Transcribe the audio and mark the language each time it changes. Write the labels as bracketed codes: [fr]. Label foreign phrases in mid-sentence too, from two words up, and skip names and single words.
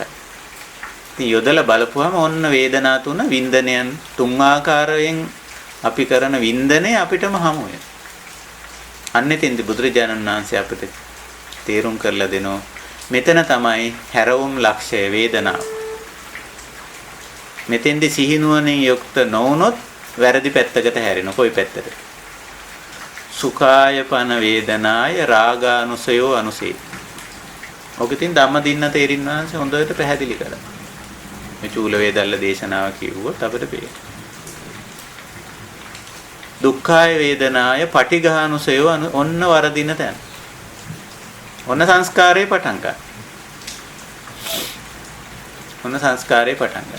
[si] ඉතින් යොදලා බලපුවම ඔන්න වේදනා තුන වින්දනයන් තුන් ආකාරයෙන් අපි කරන වින්දනය අපිටම හමු වෙනවා. අන්න එතෙන්දී බුදුරජාණන් වහන්සේ අපිට තේරුම් කරලා දෙනවා මෙතන තමයි හැරවුම් ලක්ෂය වේදනාව. මෙතෙන්දී සිහිනුවණින් යුක්ත නොවුනොත් වැරදි පැත්තකට හැරෙන කොයි පැත්තද? [pi] සුඛාය පන වේදනාය රාගානුසයෝ අනුසේ. [si] ඔකෙන් ධම්ම දින්න තේරින්නාංශ හොඳට පැහැදිලි කරා. මේ චූල වේදල්ල දේශනාව කිව්වොත් අපිට පේනවා. [pi] දුක්ඛාය වේදනාය පටිඝානුසයෝ [si] ඔන්න වරදින තැන. ඔන්න සංස්කාරේ පටන් ගන්න. ඔන්න සංස්කාරේ පටන් ගන්න.